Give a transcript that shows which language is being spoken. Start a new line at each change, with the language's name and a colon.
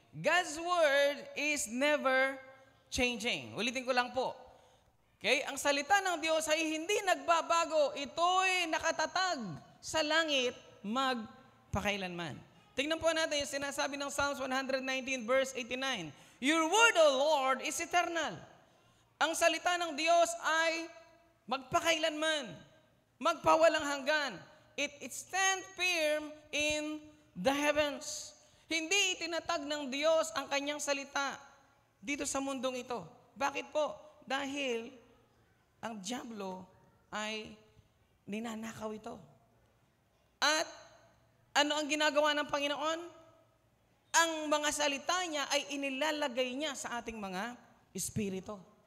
English: God's word is never changing.
Filipino: Ulitin ko lang po. Okay? Ang salita ng Diyos ay hindi nagbabago. Ito'y nakatatag sa langit magpakailanman. Tingnan po natin yung sinasabi ng Psalms 119 verse 89.
English: Your word, O Lord, is eternal.
Filipino: Ang salita ng Diyos ay magpakailanman, magpawalang hanggan.
English: It stands firm in the heavens.
Filipino: Hindi itinatag ng Diyos ang kanyang salita dito sa mundong ito. Bakit po? Dahil ang dyablo ay ninanakaw ito. At ano ang ginagawa ng Panginoon? Ang mga salita niya ay inilalagay niya sa ating mga espiritu.